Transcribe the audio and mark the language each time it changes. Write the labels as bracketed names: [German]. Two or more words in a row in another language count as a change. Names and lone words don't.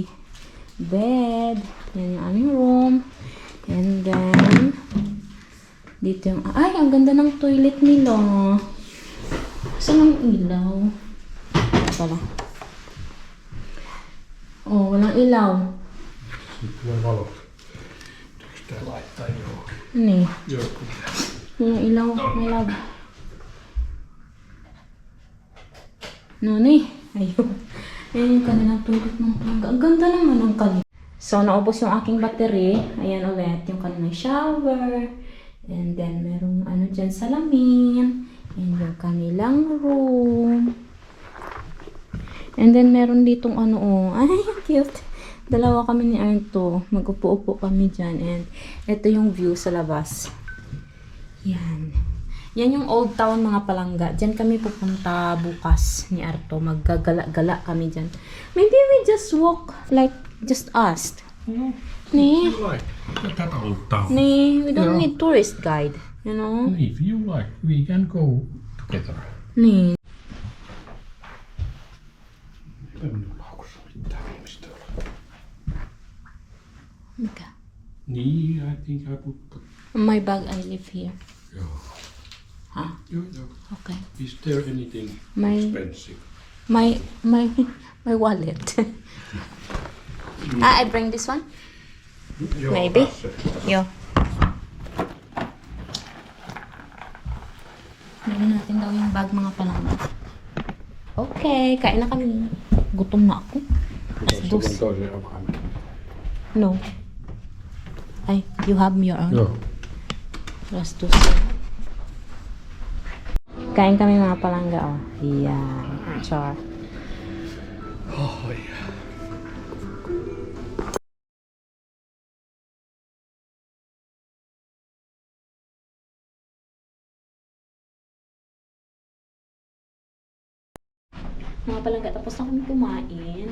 [Filipino] Bed. Yan yung aming room. [English] And then, [Filipino] dito yung, ay, ang ganda ng toilet nila. Saan ang ilaw? Pala. Walang ilaw. [Finnish] Sitten valot. Pitäisikö tää laittaa johonkin? Niin. Joku. [Filipino] Walang ilaw. May lab. Nani? Ayun. Ayan yung kanilang toilet ng palangga. Ang ganda naman ang kanila. So, naubos yung aking battery. Ayan ulit yung kanilang shower. [English] And then, [Filipino] merong dyan salamin. And yung kanilang room. [English] And then, [Filipino] meron ditong ay, cute. Dalawa kami ni Arto. Mag-upo-upo kami dyan. And ito yung view sa labas. Yan. Yan yung [English] old town, [Filipino] mga palangga. Diyan kami pupunta bukas ni Arto. Maggagala-gala kami dyan. [English] Maybe we just walk like just us. No. Nee. If you like. Tätä old town. Nee, we don't Yeah. need tourist guide. You know? If you like, we can go together. Nee. [Finnish] Eipä minun laukussa mitään ihmistä ole. Mikä? Niin, [English] I think I put... My bag, I leave here. [Finnish] Joo. [English] Huh? [Finnish] Joo. [English] Okay. Is there anything My expensive? my wallet. I bring this one? [Finnish] Joo, [English] Maybe. [Finnish] tässä. [English] Yo. [Filipino] Bili natin daw yung bag, mga palangga. Okay, kain na kami. Gutom na ako. [Finnish] Pitäisi Dus. sen toisen avaimen. [English] No. [Filipino] Ay, [English] you have your own. [Finnish] Joo. Alas 2. [Filipino] Kain kami, mga palangga, oh. Yan. Char. Oh, Mga palangga, tapos na kami kumain.